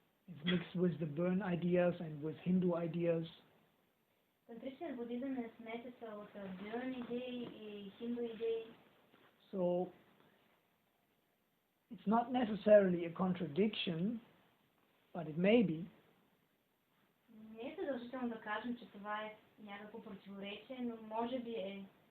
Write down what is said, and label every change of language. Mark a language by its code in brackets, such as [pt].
[en] It's mixed with the burn ideas and with Hindu ideas. [bg] Тантричният будизъм е смесица от бюрн идеи и хинду идеи. [en] So it's not necessarily a contradiction, but it may be. [bg] Не е задължително да кажем, че това е някакво противоречие, но може би е.